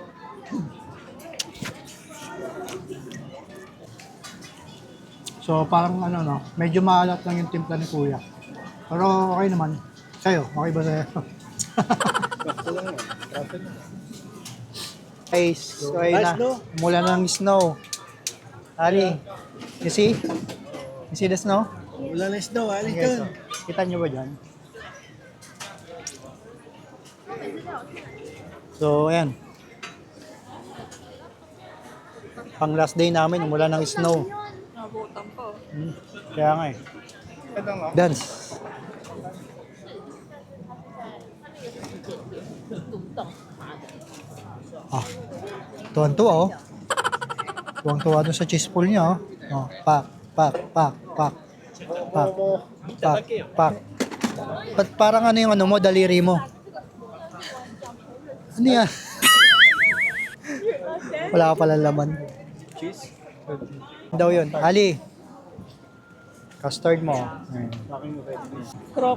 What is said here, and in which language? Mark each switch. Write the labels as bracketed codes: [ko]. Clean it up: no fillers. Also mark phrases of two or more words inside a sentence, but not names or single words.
[tl] So, parang ano no, medyo maalat lang yung timpla ni Kuya. Pero okay naman. Sa'yo, okay ba sa'yo? Guys, so ayun na. Mula ng snow. Ali, [en] you see? You see the snow? [tl] Wala na snow, alis Okay, so, kita nyo ba dyan? So, ayan. Pang [en] last day [tl] namin, mula ng snow. Nabutan po. Kaya nga eh. Dance. Ah, tuwan-tuwa oh. Tuwang-tuwa dun sa [en] cheese pool [tl] niya oh. Oh, pak, pak, pak, pak. Pak, pak, pak. Ba't parang ano yung ano mo, daliri mo? Ano yan? Wala ka pala laman. Cheese? Daw yun. Ali. Custard mo. Croc